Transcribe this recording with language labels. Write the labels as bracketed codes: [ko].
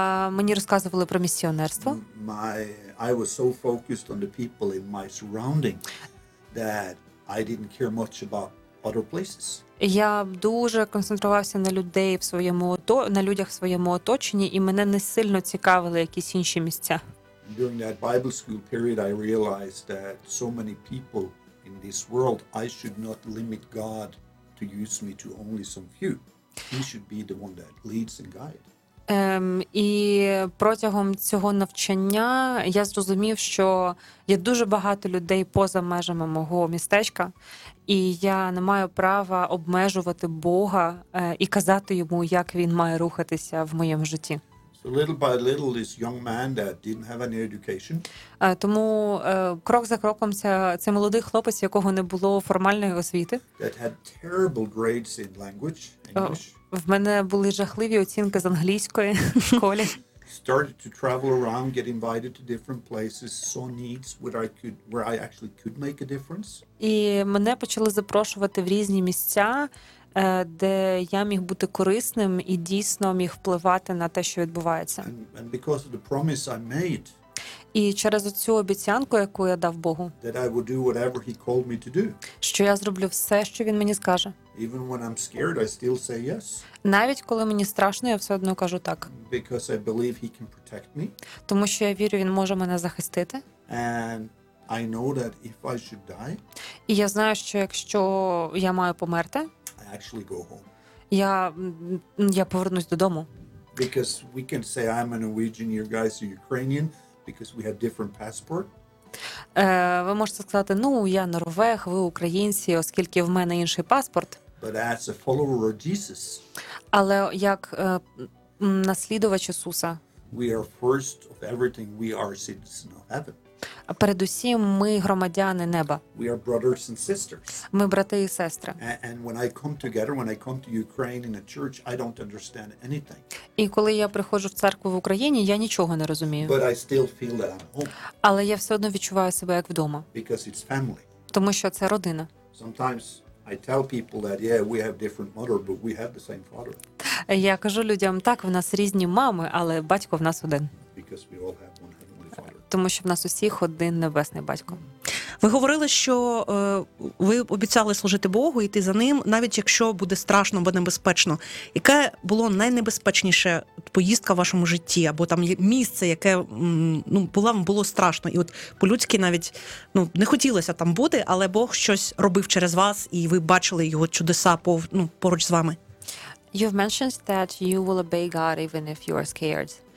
[uk] Мені розказували про місіонерство. [en] I was so focused on the people in my surrounding that I didn't care much about other places. [uk] Я дуже концентрувався на людей в своєму на людях в своєму оточенні, і мене не сильно цікавили якісь інші місця. [en] During that Bible school period I realized that so many people in this world, I should not limit God to use me to only some few. He should be the one that leads and guides. [uk] І протягом цього навчання я зрозумів, що є дуже багато людей поза межами мого містечка, і я не маю права обмежувати Бога і казати йому, як він має рухатися в моєму житті. [en] So little by little this young man that didn't have any education. [uk] Тому крок за кроком цей молодий хлопець, якого не було формальної освіти. [en] That had terrible grades in language, English. [uk] В мене були жахливі оцінки з англійської в школі. [en] Started to travel around, get invited to different places, saw needs where I actually could make a difference. [uk] І мене почали запрошувати в різні місця, де я міг бути корисним і дійсно міг впливати на те, що відбувається. [en] And because of the promise I made. [uk] І через цю обіцянку, яку я дав Богу, [en] that I will do whatever he called me to do. [uk] Що я зроблю все, що він мені скаже. [en] Even when I'm scared, I still say yes. [uk] Навіть коли мені страшно, я все одно кажу так. [en] Because I believe he can protect me. [uk] Тому що я вірю, він може мене захистити. [en] And I know that if I should die, [uk] і я знаю, що якщо я маю померти, [en] I actually go home. [uk] Я повернусь додому. [en] Because we can say I'm a Norwegian, you guys are Ukrainian. Because we have different passport. [uk] Ви можете сказати, ну, я норвег, ви українці, оскільки в мене інший паспорт. [en] But as a follower of Jesus. [uk] Але як наслідувач Ісуса. [en] We are first of everything, we are citizens of heaven. [uk] Передусім, ми громадяни неба. [en] We are brothers and sisters. [uk] Ми брати і сестри. [en] And when I come together, when I come to Ukraine in a church, I don't understand anything. [uk] І коли я приходжу в церкву в Україні, я нічого не розумію. [en] But I still feel that I'm home. [uk] Але я все одно відчуваю себе як вдома. [en] Because it's family. [uk] Тому що це родина. [en] Sometimes I tell people that, yeah, we have different mother, but we have the same father. [uk] Я кажу людям, так, в нас різні мами, але батько в нас один. [en] Because we all have one. [uk] Тому що в нас усіх один небесний батько. Ви говорили, що ви обіцяли служити Богу, йти за ним, навіть якщо буде страшно, буде небезпечно. Яке було найнебезпечніше поїздка в вашому житті, або там місце, яке було страшно. І от по-людськи навіть не хотілося там бути, але Бог щось робив через вас, і ви бачили його чудеса поруч з вами. [en] You've mentioned that you will obey God even if you are scared.